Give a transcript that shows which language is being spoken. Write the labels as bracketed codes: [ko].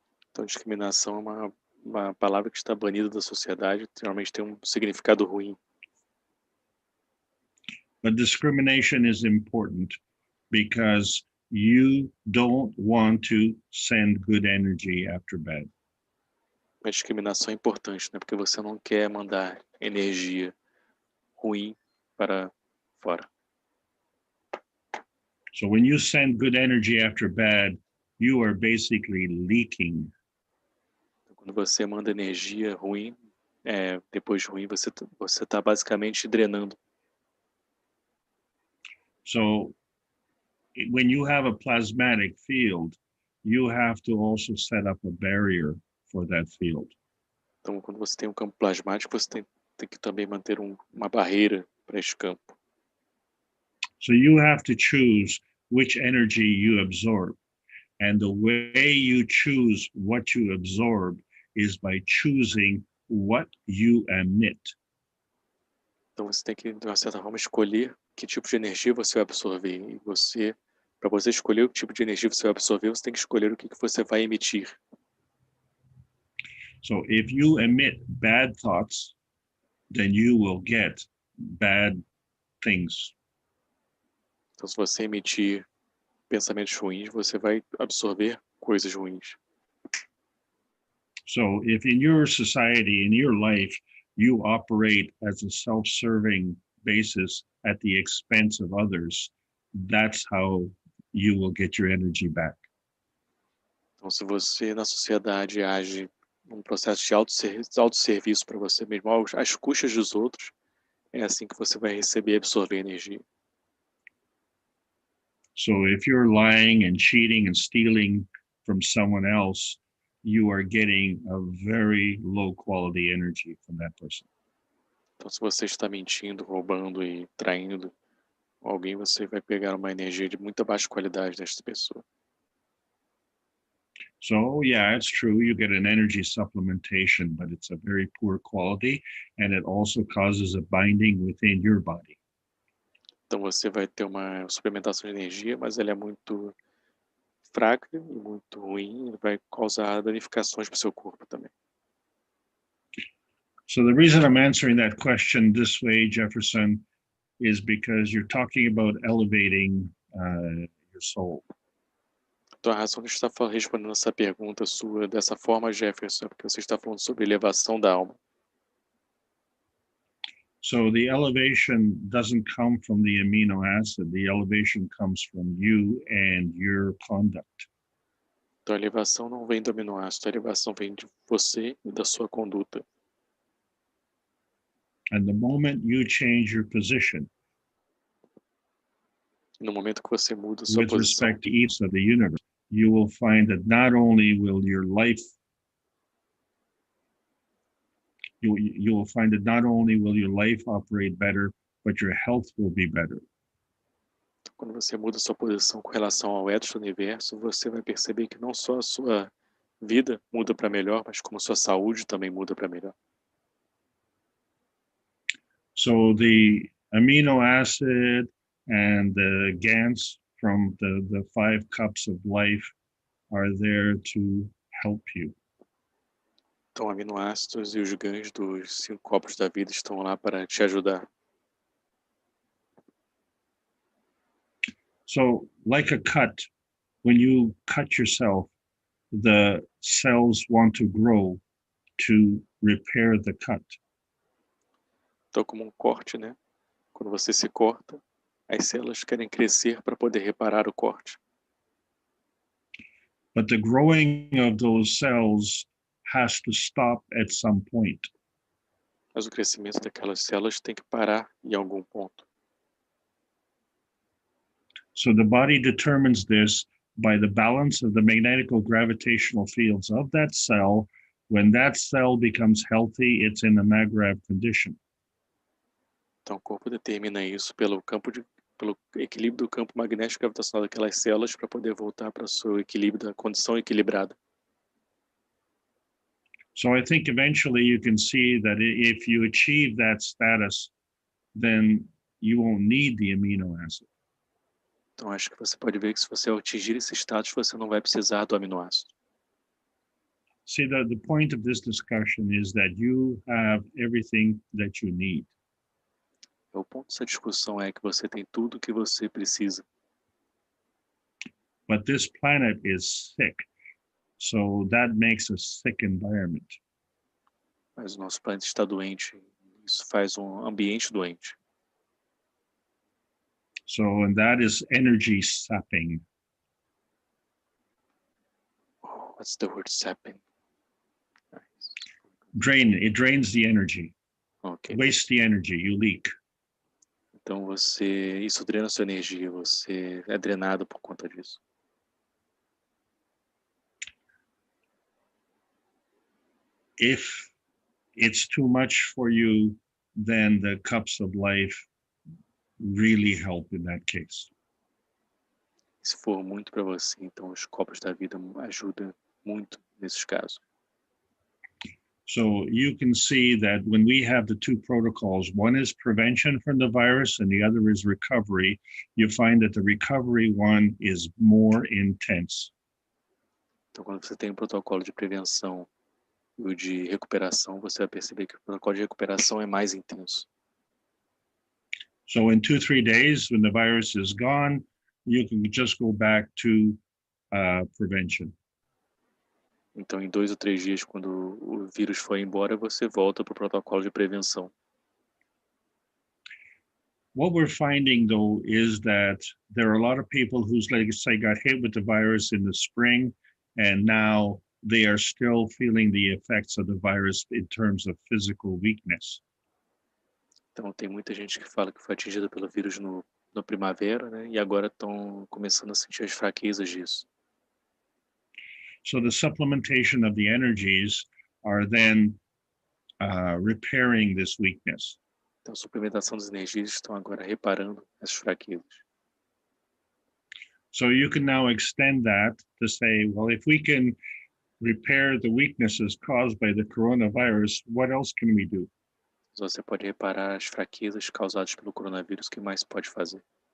[pt] Então, discriminação é uma palavra que está banida da sociedade, geralmente tem um significado ruim. [en] But discrimination is important because you don't want to send good energy after bad. [pt] A discriminação é importante, né? Porque você não quer mandar energia ruim para fora. [en] So when you send good energy after bad, you are basically leaking. [pt] Quando você manda energia ruim, depois de ruim, você está basicamente drenando. [en] So when you have a plasmatic field, you have to also set up a barrier for that field. [pt] Então, quando você tem um campo plasmático, você tem que também manter uma barreira para esse campo. [en] So you have to choose which energy you absorb. And the way you choose what you absorb is by choosing what you emit. [pt] Então, você tem que, de uma certa forma, escolher que tipo de energia você vai absorver. E para você escolher o tipo de energia você vai absorver, você tem que escolher o que você vai emitir. [en] So if you emit bad thoughts, then you will get bad things. [pt] Então, se você emitir pensamentos ruins, você vai absorver coisas ruins. [en] So if in your society, in your life, you operate as a self-serving basis at the expense of others, that's how you will get your energy back. [pt] Então, se você na sociedade age num processo de autosserviço para você mesmo, às custas dos outros, é assim que você vai receber e absorver energia. [en] So if you're lying and cheating and stealing from someone else, you are getting a very low quality energy from that person. [pt] Então, se você está mentindo, roubando e traindo alguém, você vai pegar uma energia de muita baixa qualidade desta pessoa. [en] So yeah, it's true, you get an energy supplementation, but it's a very poor quality, and it also causes a binding within your body. [pt] Então, você vai ter uma suplementação de energia, mas ela é muito fraca e muito ruim, e vai causar danificações para o seu corpo também. [en] So the reason I'm answering that question this way, Jefferson, is because you're talking about elevating your soul. [pt] Então, a razão de estar respondendo essa pergunta sua dessa forma, Jefferson, é porque você está falando sobre elevação da alma. [en] So the elevation doesn't come from the amino acid. The elevation comes from you and your conduct. [pt] Então, a elevação não vem do aminoácido, a elevação vem de você e da sua conduta. [en] And the moment you change your position, [pt] no momento que você muda a sua [en] with [pt] posição, [en] respect to each of the universe, you will find that not only will your life you will find that not only will your life operate better, but your health will be better. [pt] Quando você muda sua posição com relação ao ethos do universo, você vai perceber que não só a sua vida muda para melhor, mas como sua saúde também muda para melhor. [en] So the amino acid and the GANs from the 5 cups of life are there to help you. [pt] Então, aminoácidos e os GANs dos 5 copos da vida estão lá para te ajudar. [en] So, like a cut, when you cut yourself, the cells want to grow to repair the cut. [pt] Então, como um corte, né? Quando você se corta, as células querem crescer para poder reparar o corte. [en] But the growing of those cells has to stop at some point. [pt] Mas o crescimento daquelas células tem que parar em algum ponto. [en] So the body determines this by the balance of the magnetical gravitational fields of that cell. When that cell becomes healthy, it's in a MAGRAV condition. [pt] Então, o corpo determina isso pelo equilíbrio do campo magnético gravitacional daquelas células para poder voltar para o seu equilíbrio, da condição equilibrada. [en] So I think eventually you can see that if you achieve that status, then you won't need the amino acid. [pt] Então, acho que você pode ver que se você atingir esse status, você não vai precisar do aminoácido. [en] See, the point of this discussion is that you have everything that you need. [pt] O ponto dessa discussão é que você tem tudo o que você precisa. [en] But this planet is sick, so that makes a sick environment. [pt] Mas o nosso planeta está doente. Isso faz um ambiente doente. [en] So, and that is energy sapping. Oh, what's the word sapping? It drains the energy. Okay. Wastes the energy, you leak. [pt] Então isso drena sua energia, você é drenado por conta disso. [en] If it's too much for you, then the cups of life really help in that case. [pt] Se for muito para você, então os copos da vida ajudam muito nesses casos. [en] So you can see that when we have the 2 protocols, one is prevention from the virus and the other is recovery, you find that the recovery one is more intense. [pt] Então, quando você tem um protocolo de prevenção e o de recuperação, você vai perceber que o protocolo de recuperação é mais intenso. [en] So in 2-3 days, when the virus is gone, you can just go back to prevention. [pt] Então, em 2 ou 3 dias, quando o vírus for embora, você volta para o protocolo de prevenção. [en] What we're finding, though, is that there are a lot of people who, like say, got hit with the virus in the spring, and now they are still feeling the effects of the virus in terms of physical weakness. [pt] Então, tem muita gente que fala que foi atingida pelo vírus no primavera, né? E agora estão começando a sentir as fraquezas disso. [en] So the supplementation of the energies are then repairing this weakness. [pt] Então, a suplementação das energias estão agora reparando essas fraquezas. [en] So you can now extend that to say, well, if we can repair the weaknesses caused by the coronavirus, what else can we do? [pt] Você pode reparar as fraquezas causadas pelo coronavírus, o que mais pode fazer?